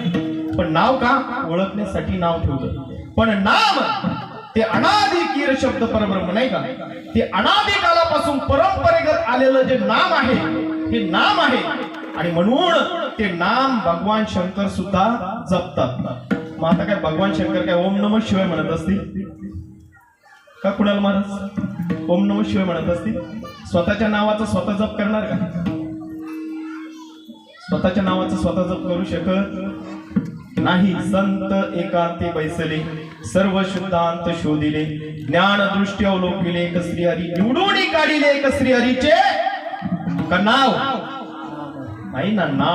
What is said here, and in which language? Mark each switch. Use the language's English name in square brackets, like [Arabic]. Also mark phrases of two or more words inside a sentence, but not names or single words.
[Marathi] पण नाव का ओळखण्यासाठी नाव ठेवलं. पण नाम ते अनादी कीर शब्द परब्रह्म नाही का. ते अनादी कालापासून परंपरेगत आलेलं जे नाम आहे हे नाम आहे. आणि म्हणून ते नाम भगवान शंकर सुद्धा जपतात. मग आता काय भगवान शंकर काय [Sanskrit] ओम नमः शिवाय [Marathi] म्हणत असतील का. कुणाल महाराज [Sanskrit] ओम नमः शिवाय [Marathi] म्हणत असतील. स्वतःच्या नावाचा स्वतः जप करणार का. स्वतःच्या नावाचा स्वतः जप करू शकत नाही. संत एकांती बैसले सर्व शुद्धांत शोधिले ज्ञान दृष्टी अवलोकिले एक श्री हरी निवडून काढिले एक श्री हरीचे का नाव नाही ना.